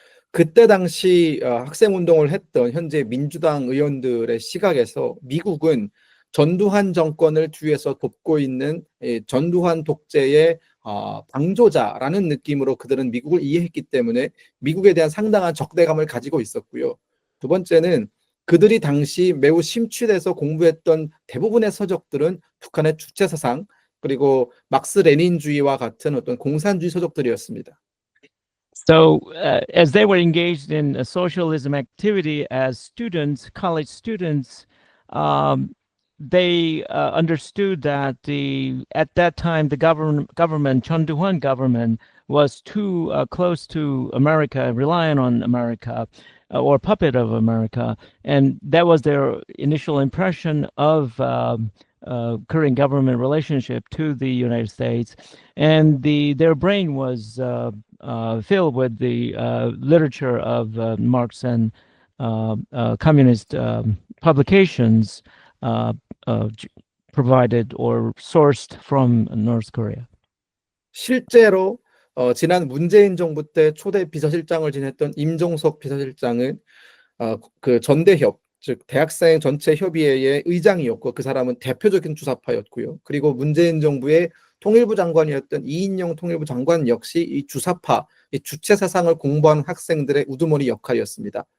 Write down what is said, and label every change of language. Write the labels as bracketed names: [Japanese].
[Korean] 그때 당시 학생 운동을 했던 현재 민주당 의원들의 시각에서 미국은 전두환 정권을 뒤에서 돕고 있는 전두환 독재의 방조자라는 느낌으로 그들은 미국을 이해했기 때문에 미국에 대한 상당한 적대감을 가지고 있었고요. 두 번째는 그들이 당시 매우 심취돼서 공부했던 대부분의 서적들은 북한의 주체 사상 그리고 막스 레닌주의와 같은 어떤 공산주의 서적들이었습니다. [English] So as they were engaged in a socialism activity as students, college students, they understood that at that time the government, Chun Doo-hwan government, was too close to America, reliant on America, or puppet of America, and that was their initial impression of Korean government relationship to the United States, and their brain was filled with the literature of Marx and communist publications provided or sourced from North Korea. [Korean] 실제로 지난 문재인 정부 때 초대 비서실장을 지냈던 임종석 비서실장은 그 전대협, 즉 대학생 전체 협의회의 의장이었고 그 사람은 대표적인 주사파였고요. 그리고 문재인 정부의 통일부 장관이었던 이인영 통일부 장관 역시 이 주사파, 이 주체 사상을 공부하는 학생들의 우두머리 역할이었습니다.